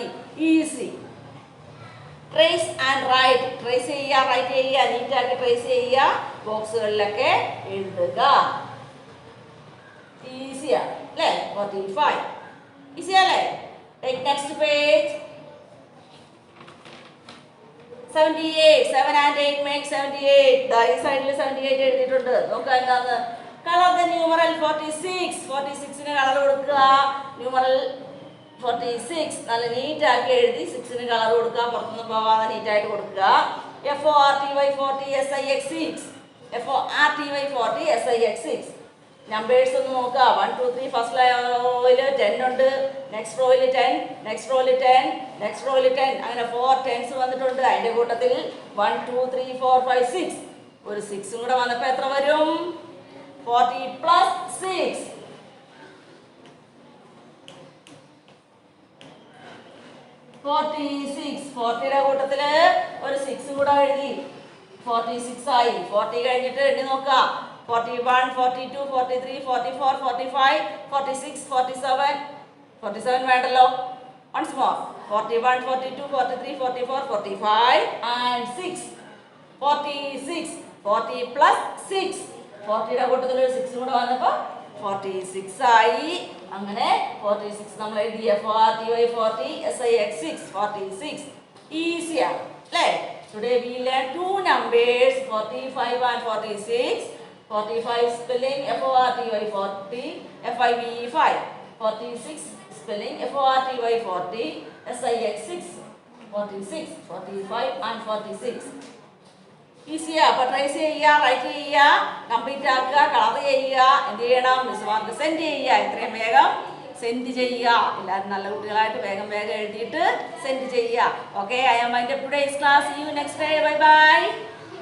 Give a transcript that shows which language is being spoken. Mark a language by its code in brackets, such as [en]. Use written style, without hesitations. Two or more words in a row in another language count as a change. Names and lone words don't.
[en] easy. trace and write. [ml] ട്രേസ് ചെയ്യുക, റൈറ്റ് ചെയ്യുക, നീറ്റാക്കി ട്രേസ് ചെയ്യുക. ബോക്സുകളിലൊക്കെ എഴുതുക. ഈസിയാണ് അല്ലേ? [en] 45 ഈസിയല്ലേ? take next page. 78. 7 and 8 make 78. [ml] ഈ സൈഡിൽ 78 എഴുതിയിട്ടുണ്ട്. നോക്കുക എന്താന്ന്. [en] colour the numeral [ml] 46. 46ന് കളർ കൊടുക്കുക. ന്യൂമറൽ 46 നല്ല നീറ്റാക്കി എഴുതി 6ന് കളർ കൊടുക്കുക. പുറത്തുനിന്ന് പോവാതെ നീറ്റായിട്ട് കൊടുക്കുക. [en] F-O-R-T-Y 40 S-I-X 6. F-O-R-T-Y 40 S-I-X 6. [ml] നമ്പേഴ്സ് ഒന്ന് നോക്കുക. 1 2 3 [en] first row [ml] 10 ഉണ്ട്. [en] next row [ml] 10, [en] next row [ml] 10, [en] next row [ml] 10. അങ്ങനെ 4 10s വന്നിട്ടുണ്ട്. അതിൻ്റെ കൂട്ടത്തിൽ 1 2 3 4 5 6. ഒരു 6 കൂടെ വന്നപ്പോൾ എത്ര വരും? 40 plus 6. 46. 40യുടെ കൂട്ടത്തിൽ ഒരു 6 കൂടെ എഴുതി 46 ആയി. 40 കഴിഞ്ഞിട്ട് എണ്ണി നോക്കുക. 41 42 43 44 45 46 47. 47 വേണ്ടല്ലോ. [en] once more. 41 42 43 44 45 and 6. 46. 40 plus 6. [ml] 40യുടെ കൂട്ടത്തിൽ ഒരു 6 കൂടെ വന്നപ്പോൾ 46 ആയി. അങ്ങനെ 46 നമ്മൾ എഴുതി. [en] F-O-R-T-Y 40 S-I-X 6. [ml] 46 ഈസിയാണ് അല്ലേ? [en] today we learn 2 numbers 45 and 46. 45 spelling F-O-R-T-Y 40 F-I-V-E 5. 46 spelling F-O-R-T-Y 40 S-I-X 6. [ml] 46 45 and 46 ഈസിയാ. അപ്പോൾ ട്രേസ് ചെയ്യുക, റൈറ്റ് ചെയ്യുക, കംപ്ലീറ്റ് ആക്കുക, കളർ ചെയ്യുക, എന്ത് ചെയ്യണം, മിസ്സുമാർക്ക് സെൻഡ് ചെയ്യുക. എത്രയും വേഗം സെൻഡ് ചെയ്യുക. എല്ലാവരും നല്ല കുട്ടികളായിട്ട് വേഗം വേഗം എഴുതിയിട്ട് സെൻഡ് ചെയ്യുക. [en] okay, I am mind today's class. see you next day. bye bye.